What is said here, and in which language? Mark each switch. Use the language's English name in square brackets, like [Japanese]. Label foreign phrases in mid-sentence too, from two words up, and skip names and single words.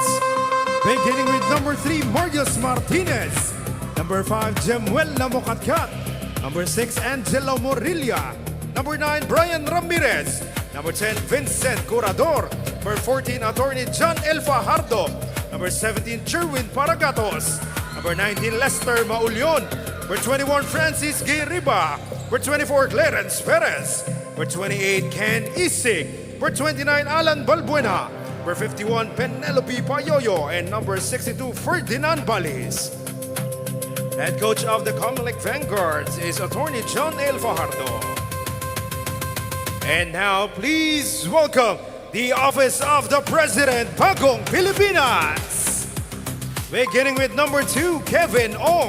[English] Beginning with number 3, Magis Martinez. Number 5, Jemuel Lamocatcat. Number 6, Angelo Morilla. Number 9, Brian Ramirez. Number 10, Vincent Curador. Number 14, Attorney John El Fajardo. Number 17, Jerwin Paragatos. Number 19, Lester Maulion. Number 21, Francis Guerriba. Number 24, Clarence Perez. Number 28, Ken Isig. Number 29, Alan Balbuena. Number 51, Penelope Payoyo. And number 62, Ferdinand Balis. Head coach of the COMELEC Vanguards is Attorney John El Fajardo. And now, please welcome the Office of the President, Bagong, Pilipinas. Beginning with number 2, Kevin Ong.